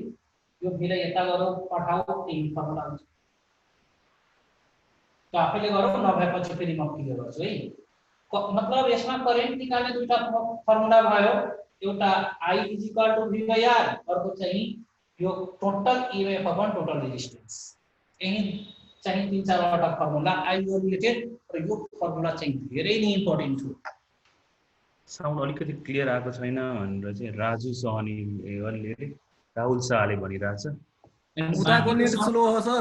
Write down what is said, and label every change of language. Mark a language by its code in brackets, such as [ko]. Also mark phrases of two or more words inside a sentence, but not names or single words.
[ne] यो V लाई यता गरौ, पठाऊ, त्यही फर्मुला हुन्छ. त आफैले गरौ, नभएपछि फेरि म क्लियर गर्छु है. मतलब यसमा करेन्ट निकाल्ने दुईटा फर्मुला भयो. एउटा I = V / R, अर्को चाहिँ यो [en] total EMF upon total resistance. [ne] यही चाहिँ तीन चारवटा फर्मुला I यो रिलेटेड र यो फर्मुला चाहिँ धेरै नै इम्पोर्टेन्ट हो. साउन्ड अलिकति क्लियर आएको छैन भनेर चाहिँ राजु सहनीले राहुल शाहले भनिरहेछ. उताको नेट स्लो हो सर.